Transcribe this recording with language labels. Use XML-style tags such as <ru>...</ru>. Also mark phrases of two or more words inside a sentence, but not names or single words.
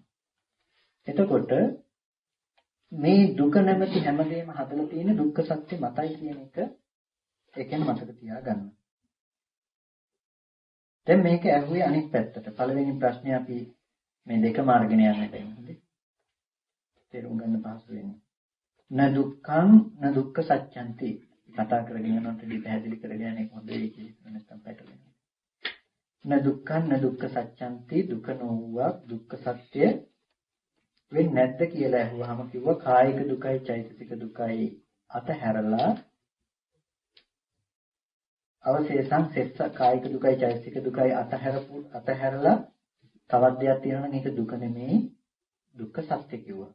<si>එතකොට මේ දුක නැමැති හැමදේම හදලා තියෙන දුක්ඛ සත්‍ය මතයි කියන එක ඒකෙන් මතක තියාගන්න. දැන් මේක ඇහුවේ අනිත් පැත්තට. පළවෙනි ප්‍රශ්නේ අපි මේ දෙකම අරගෙන යන්නට ඉන්නේ. තේරුම් ගන්න පහසු වෙන්නේ.</si> <pi>න දුක්ඛං න දුක්ඛ සත්‍යන්ති.</pi> <si>කතා කරගෙන යනකොට පැහැදිලි කරගෙන යන්නේ හොඳයි කියලා නැත්නම් පැටලෙනවා.</si> <pi>න දුක්ඛං න දුක්ඛ සත්‍යන්ති</pi> <si>දුක නොවුවා දුක්ඛ සත්‍ය වෙන්නේ නැද්ද කියලා අහුවාම කිව්වා කායික දුකයි චෛතසික දුකයි අතහැරලා අවශේෂං සෙස්ස කායික දුකයි චෛතසික දුකයි අතහැරලා තවත් දෙයක් තියෙනවා නම් ඒක දුක නෙමෙයි දුක්ඛ සත්‍ය කිව්වා.</si>